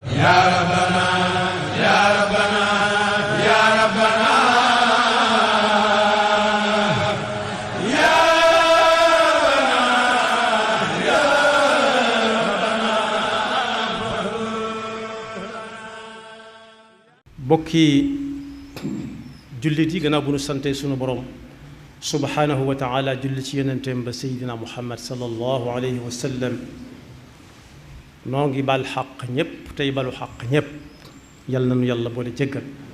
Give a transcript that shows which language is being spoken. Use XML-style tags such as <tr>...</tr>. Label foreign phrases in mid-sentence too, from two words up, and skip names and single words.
<ar>يا ربنا يا ربنا يا ربنا يا ربنا يا ربنا.</ar> <wo>bokki jullit yi gannaaw bu nu sante sunu borom</wo> <ar>سبحانه وتعالى</ar> <wo>julli ci yonenteem ba seydina muhammad</wo> <ar>صلى الله عليه وسلم</ar> <wo>noo ngi bal xaq ñépp tey balu xaq ñépp yal na nu yàlla boole jéggal.</wo>